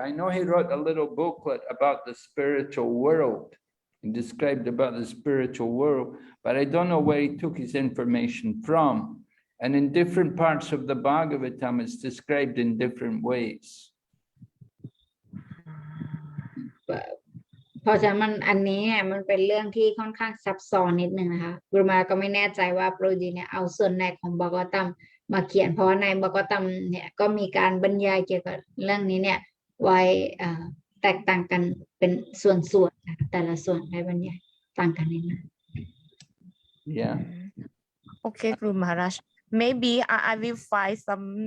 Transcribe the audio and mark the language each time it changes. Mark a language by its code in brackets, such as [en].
[en] I know he wrote a little booklet about the spiritual world and described about the spiritual world, but I don't know where he took his information from. And in different parts of the Bhagavatam, it's described in different ways. [th] เพราะฉะนั้นอันนี้เนี่ยมันเป็นเรื่องที่ค่อนข้างซับซ้อนนิดนึงนะคะกุรุมาก็ไม่แน่ใจว่าโปรจีเนี่ยเอาส่วนไหนของบากตัมมาเขียนเพราะในบากตัมเนี่ยก็มีการบรรยายเกี่ยวกับเรื่องนี้เนี่ยไว้แตกต่างกันเป็นส่วนๆแต่ละส่วนได้บรรยายต่างกันนิดนึง Yeah. [en] Okay, Guru Maharaj. Maybe I will find some